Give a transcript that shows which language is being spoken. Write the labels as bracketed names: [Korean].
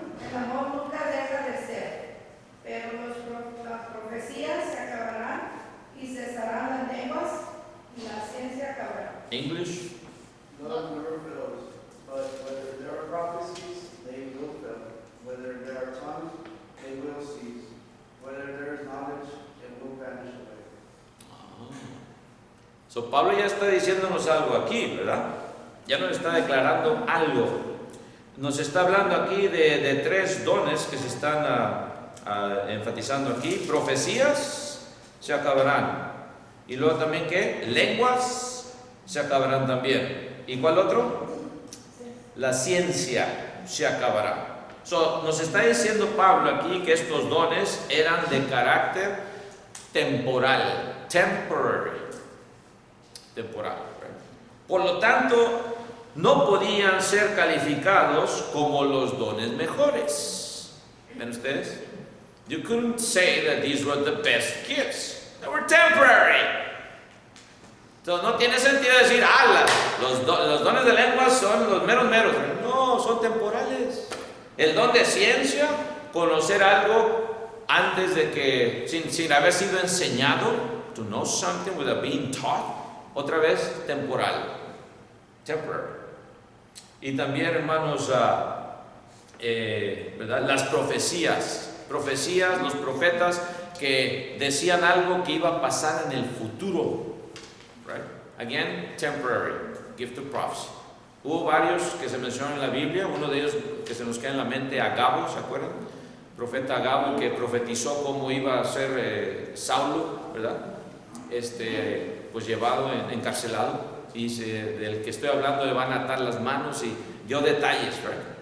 [Spanish] El amor nunca deja de ser, pero las profecías se acabarán y cesarán las lenguas y la ciencia acabará. [English] English. Love never fails, but whether there are prophecies, they will fail. Whether there are tongues, they will cease. Whether there is knowledge, it will vanish away. [Spanish] So Pablo ya está diciéndonos algo aquí, ¿verdad? Ya nos está declarando algo. Nos está hablando aquí de tres dones que se están enfatizando aquí. Profecías se acabarán. Y luego también, ¿qué? Lenguas se acabarán también. ¿Y cuál otro? La ciencia se acabará. So, nos está diciendo Pablo aquí que estos dones eran de carácter temporal, temporary, temporal. Por lo tanto, no podían ser calificados como los dones mejores. ¿Ven ustedes? [English] You couldn't say that these were the best gifts. They were temporary. [Spanish] Entonces no tiene sentido decir, los dones de lengua son los meros. No, son temporales. El don de ciencia, conocer algo antes de que, sin haber sido enseñado, [English] to know something without being taught, [Spanish] otra vez temporal. Temporary. Y también, hermanos, ¿verdad? Las profecías, los profetas que decían algo que iba a pasar en el futuro. [English] Right? Again, temporary, gift of prophecy. [Spanish] Hubo varios que se mencionan en la Biblia, uno de ellos que se nos queda en la mente, Agabo, ¿se acuerdan? El profeta Agabo que profetizó cómo iba a ser Saulo, ¿verdad? Pues llevado, encarcelado. Y del que estoy hablando le van a atar las manos y dio detalles, right?